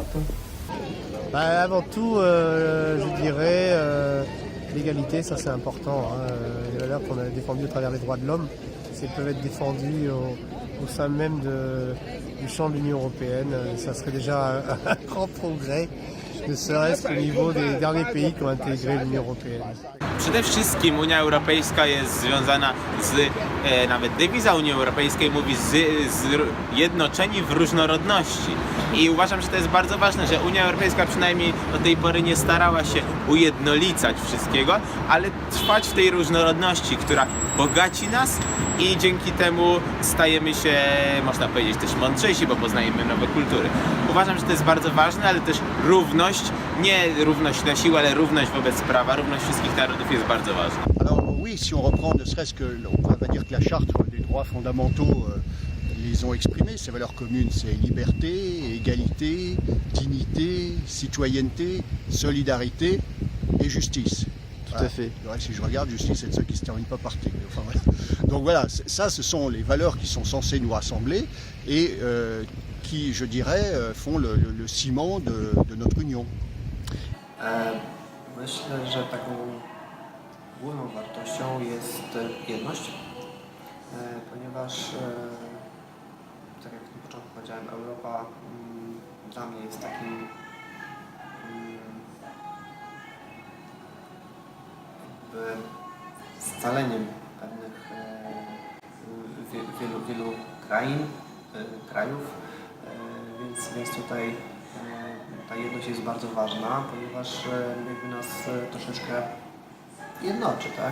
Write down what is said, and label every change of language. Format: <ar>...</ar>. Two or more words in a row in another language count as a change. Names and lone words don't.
<fr>Avant tout, je dirais l'égalité, ça c'est important. Les valeurs qu'on a défendues à travers les droits de l'homme, elles peuvent être défendues au sein même du champ de l'Union européenne. Ça serait déjà un grand progrès, ne serait-ce qu'au niveau des derniers pays qui ont intégré l'Union européenne.</fr> <pl>Przede wszystkim Unia Europejska jest związana nawet dewiza Unii Europejskiej mówi zjednoczeni w różnorodności. I uważam, że to jest bardzo ważne, że Unia Europejska przynajmniej do tej pory nie starała się ujednolicać wszystkiego, ale trwać w tej różnorodności, która bogaci nas i dzięki temu stajemy się, można powiedzieć, też mądrzejsi, bo poznajemy nowe kultury. Uważam, że to jest bardzo ważne, ale też równość, nie równość na siłę, ale równość wobec prawa, równość wszystkich narodów jest bardzo ważna.</pl> <fr>Alors oui, si on reprend ne serait-ce que, on va dire que la charte des droits fondamentaux ils ont exprimé, ces valeurs communes, c'est liberté, égalité, dignité, citoyenneté, solidarité et justice. Tout à fait. Ouais, si je regarde, justice, c'est de ceux qui ne se terminent pas par T. Enfin, ouais. Donc voilà, ça, ce sont les valeurs qui sont censées nous rassembler et qui, je dirais, font le ciment de notre union.</fr> <pl>Myślę, że taką główną wartością jest jedność, ponieważ, tak jak na początku powiedziałem, Europa dla mnie jest takim scaleniem pewnych wielu krajów, więc tutaj ta jedność jest bardzo ważna, ponieważ jakby nas troszeczkę jednoczy, tak?</pl>